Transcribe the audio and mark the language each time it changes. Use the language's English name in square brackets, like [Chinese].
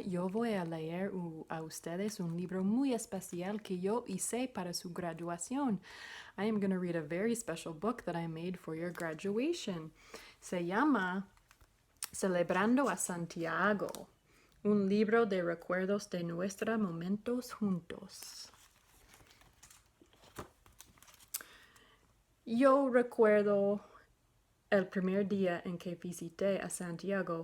[Spanish] Yo voy a leer a ustedes un libro muy especial que yo hice para su graduación. [English] I am going to read a very special book that I made for your graduation. [Spanish] Se llama Celebrando a Santiago, un libro de recuerdos de nuestros momentos juntos. Yo recuerdo el primer día en que visité a Santiago.